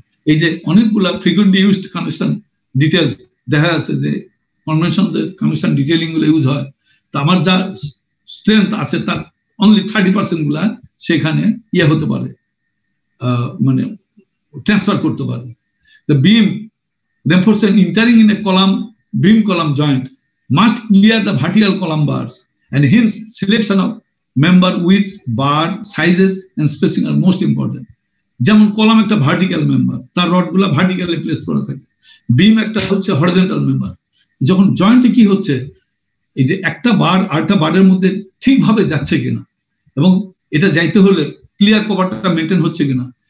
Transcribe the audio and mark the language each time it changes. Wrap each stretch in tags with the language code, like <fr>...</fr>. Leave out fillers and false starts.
<bn>এই যে অনেকগুলা ফ্রিকোয়েন্টলি ইউজড কানেকশন ডিটেলস দেখা যাচ্ছে যে কনভেনশন যে কানেকশন ডিটেইলিং গুলো ইউজ হয়, তো আমার যা স্ট্রেংথ আছে তার অনলি 30% গুলা সেখানে ইয়ে হতে পারে, মানে ট্রান্সফার করতে পারে।</bn> <en>The beam reinforcement entering in a beam column joint must clear the vertical column bars, and hence selection of member widths, bar sizes and spacing are most important.</en> <bn>যেমন কলাম একটা ভার্টিক্যাল মেম্বার, তার rod গুলা vertically place করা থাকে। বিম একটা হচ্ছে horizontal member. যখন জয়েন্টে কি হচ্ছে, এই যে একটা বার আরেকটা বারের মধ্যে ঠিকভাবে যাচ্ছে কিনা, এবং এটা যাইতে হলে ক্লিয়ার কভারটা মেনটেন হচ্ছে কিনা।</bn>